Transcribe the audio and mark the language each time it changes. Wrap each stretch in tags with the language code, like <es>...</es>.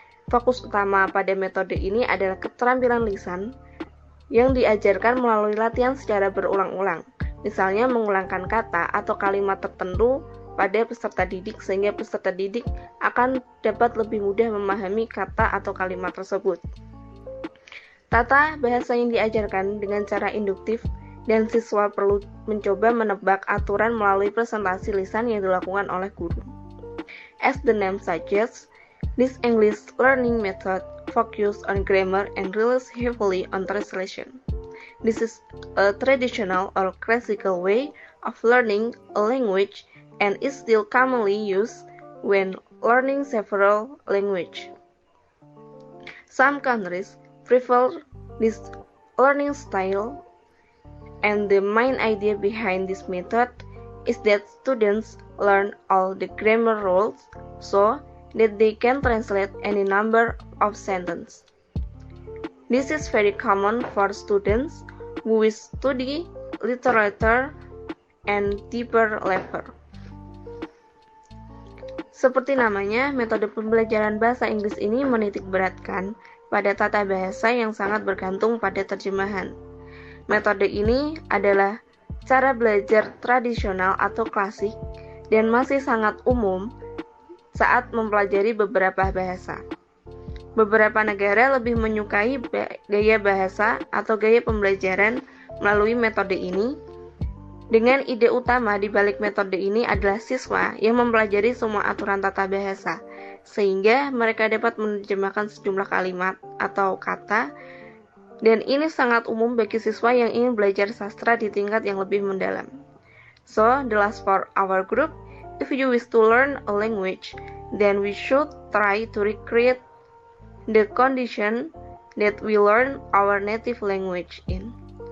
<id>Fokus utama pada metode ini adalah keterampilan lisan yang diajarkan melalui latihan secara berulang-ulang, misalnya mengulangkan kata atau kalimat tertentu pada peserta didik sehingga peserta didik akan dapat lebih mudah memahami kata atau kalimat tersebut. Tata bahasa yang diajarkan dengan cara induktif dan siswa perlu mencoba menebak aturan melalui presentasi lisan yang dilakukan oleh guru.</id> <en>As the name suggests, this English learning method focuses on grammar and relies heavily on translation. This is a traditional or classical way of learning a language and is still commonly used when learning several languages. Some countries prefer this learning style, and the main idea behind this method is that students learn all the grammar rules so that they can translate any number of sentences. This is very common for students who wish to study literature and deeper level.</en> <id>Seperti namanya, metode pembelajaran bahasa Inggris ini menitik beratkan pada tata bahasa yang sangat bergantung pada terjemahan. Metode ini adalah cara belajar tradisional atau klasik dan masih sangat umum saat mempelajari beberapa bahasa. Beberapa negara lebih menyukai gaya bahasa atau gaya pembelajaran melalui metode ini. Dengan ide utama di balik metode ini adalah siswa yang mempelajari semua aturan tata bahasa, sehingga mereka dapat menerjemahkan sejumlah kalimat atau kata, dan ini sangat umum bagi siswa yang ingin belajar sastra di tingkat yang lebih mendalam.</id> <en>So, the last for our group, if you wish to learn a language, then we should try to recreate the condition that we learn our native language in.</en>